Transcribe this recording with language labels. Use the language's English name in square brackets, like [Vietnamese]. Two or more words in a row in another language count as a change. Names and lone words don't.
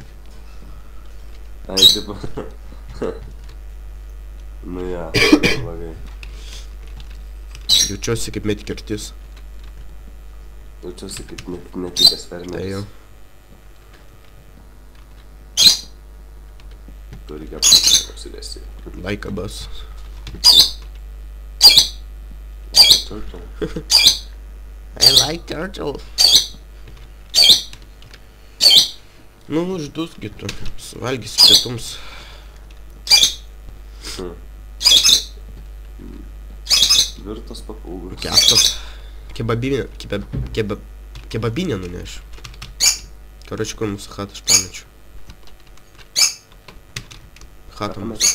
[Lithuanian] Ai, tipo... Nu, ja, blogai. Jaučiuosi kaip medkirtis. Jaučiuosi kaip netikęs fermeris. Tai jau. Tu reikia apsidėsi. [English] Like a bus. Turtle. I like turtle. [Lithuanian] Nu, uždusgi tu, suvalgysi pietums. Virtas papūgas. Keptas. Kebabinę nunešiu. Короче, kur mūsų chatą aš pamečiu. Chatą mūsų.